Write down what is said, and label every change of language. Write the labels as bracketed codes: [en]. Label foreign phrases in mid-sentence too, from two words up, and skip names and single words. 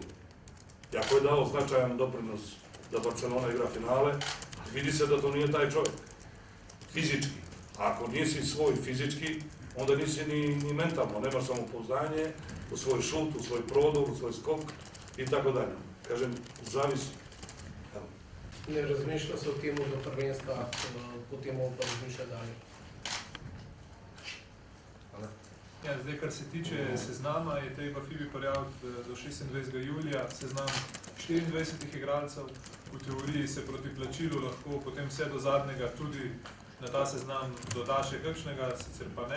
[hr] Jako je dao značajan doprinos da Barcelona igra finale, vidi se da to nije taj čovjek. Fizički. A ako nisi svoj fizički, onda nisi ni mentalno, nemaš samopouzdanje u svoj šut, u svoj prodor, u svoj skok i tako dalje. Kažem, zavisi. [sl] Ne razmišlja se o temu do prvenstva, potem pa razmišlja dalje. Hvala. Ja, zdaj, kar se tiče seznama, je treba FIBA prijaviti do 26. julija seznam 24 igralcev. V teoriji se proti plačilu lahko potem vse do zadnjega tudi na ta seznam doda še kakšnega, sicer pa ne.